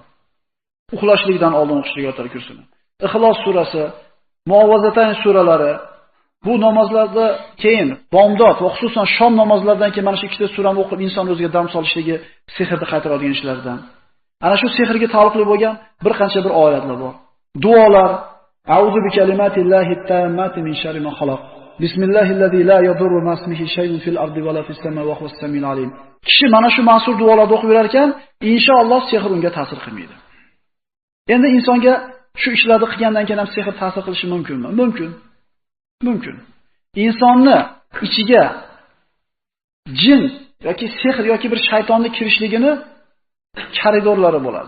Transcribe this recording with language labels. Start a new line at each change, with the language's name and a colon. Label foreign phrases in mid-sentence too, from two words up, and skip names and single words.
Uzbek: Uxlashlikdan oldin o'qishlik oyatul kursini. Ixlos surasi, Muavvazatayn suralari, bu namozlarda keyin bomdod va xususan shom namozlaridan keyin mana shu ikkita surani o'qib inson o'ziga dam solishligi sehrni qaytaradigan ishlardan. Ana shu sehrga taalluqli bo'lgan bir qancha bir oyatlar bor. Duolar:
Arabic: أعوذ بكلمات الله التامات من شر ما خلق. بسم الله الذي لا يضر مع اسمه شيء في الأرض ولا في السماء وهو السميع العليم.
Uzbek: Kishi mana shu mansur duolarni o'qib yurar ekan, inshaalloh sehr unga ta'sir qilmaydi. Endi insonga shu ishlarni qilgandan keyin ham sehr ta'sir qilishi mumkinmi? Mumkin. Insonni ichiga jin yoki sehr yoki bir shaytonning kirishligini koridorlari bo'ladi.